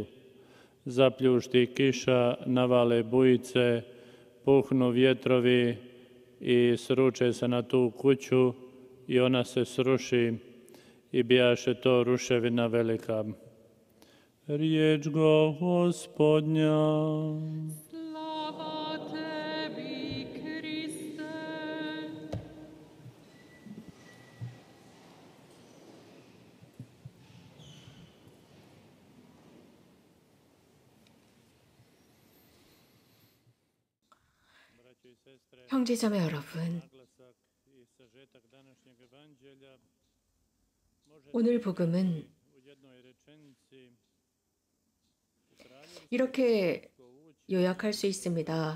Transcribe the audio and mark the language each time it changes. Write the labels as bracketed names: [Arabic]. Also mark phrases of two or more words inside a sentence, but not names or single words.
[Croatian] Zapljušti kiša, navale bujice, puhnu vjetrovi i sruče se na tu kuću i ona se sruši i bijaše to ruševina velika. Riječ Gospodnja. Slava tebi, Kriste. [Korean] 형제자매 여러분, 오늘 복음은 이렇게 요약할 수 있습니다.